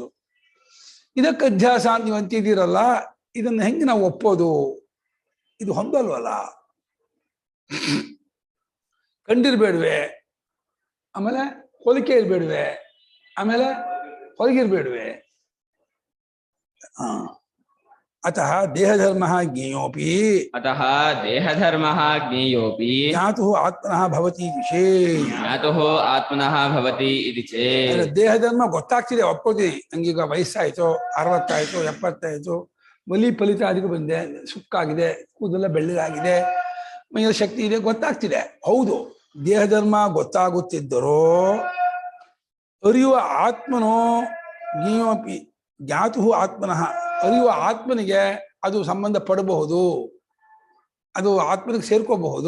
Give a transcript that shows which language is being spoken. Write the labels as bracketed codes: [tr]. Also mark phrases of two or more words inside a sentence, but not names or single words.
[kn] ಇದಕ್ಕೆ ಅಧ್ಯಾಸ ಅಂತ ನೀವು ಅಂತಿದ್ದೀರಲ್ಲ, ಇದನ್ನು ಹೆಂಗೆ ನಾವು ಒಪ್ಪೋದು? ಇದು ಹೊಂದಲ್ವಲ್ಲ. ಕಂಡಿರ್ಬೇಡ್ವೆ, ಆಮೇಲೆ ಹೋಲಿಕೆ ಇರ್ಬೇಡ್ವೆ, ಆಮೇಲೆ ಹೊರಗಿರ್ಬೇಡ್ವೆ. [sa] ಅತಃ ದೇಹಧರ್ಮ ಜ್ಞೇಯೋಪಿ, ಅತಃ ದೇಹಧರ್ಮ ಜ್ಞೇಯೋಪಿ ಜ್ಞಾತು ಆತ್ಮನಃ ಭವತಿ ವಿಷೇ, ಜ್ಞಾತು ಆತ್ಮನಃ ಭವತಿ ಇತಿ ಚೇತ್. [kn] ದೇಹಧರ್ಮ ಗೊತ್ತಾಗ್ತಿದೆ, ಒಪ್ಕೋತೀನಿ. ನಂಗೀಗ ವಯಸ್ಸಾಯ್ತು, 60 ಆಯ್ತು, 70 ಆಯ್ತು, ಬಲಿ ಫಲಿತ ಅದಕ್ಕೆ ಬಂದೆ, ಸುಕ್ಕಾಗಿದೆ, ಕೂದಲೆಲ್ಲ ಬೆಳ್ಳಗಾಗಿದೆ, ಮೈಯಲ್ಲಿ ಶಕ್ತಿ ಇದೆ, ಗೊತ್ತಾಗ್ತಿದೆ. ಹೌದು, ದೇಹಧರ್ಮ ಗೊತ್ತಾಗುತ್ತಿದ್ದರೂ ಅರಿಯುವ ಆತ್ಮನೋ [sa] ಜ್ಞೇಯೋಪಿ ಜ್ಞಾತು ಆತ್ಮನಃ, [kn] ಅರಿಯುವ ಆತ್ಮನಿಗೆ ಅದು ಸಂಬಂಧ ಪಡಬಹುದು, ಅದು ಆತ್ಮನಿಗೆ ಸೇರ್ಕೋಬಹುದು.